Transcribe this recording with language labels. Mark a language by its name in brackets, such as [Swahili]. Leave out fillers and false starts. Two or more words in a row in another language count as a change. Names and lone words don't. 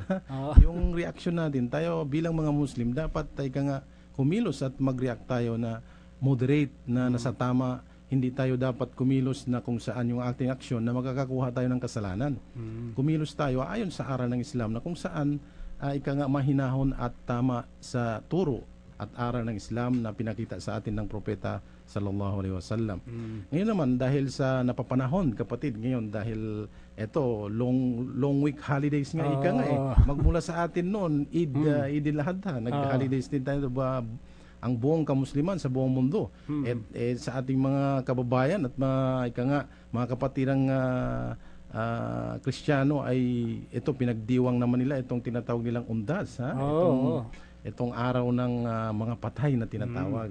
[Filipino] Yung reaction natin, tayo bilang mga Muslim, dapat tayo nga kumilos at mag-react tayo na moderate, na nasa tama. Hindi tayo dapat kumilos na kung saan yung ating aksyon na makakakuha tayo ng kasalanan. Kumilos tayo ayon sa aral ng Islam na kung saan ika nga mahinahon at tama sa turo at aral ng Islam na pinakita sa atin ng propeta [Arabic] صلى الله عليه وسلم. [Filipino] Ngayon naman, dahil sa napapanahon, kapatid, ngayon dahil eto [English] long week holidays [Filipino] nga ika nga magmula sa atin noon Idil Adha, nag-holidays din tayo ba ang buong kamusliman sa buong mundo. Sa ating mga kababayan at mga ika nga mga kapatirang Kristiyano ay ito pinagdiwang naman nila itong tinatawag nilang undas, itong araw ng mga patay na tinatawag.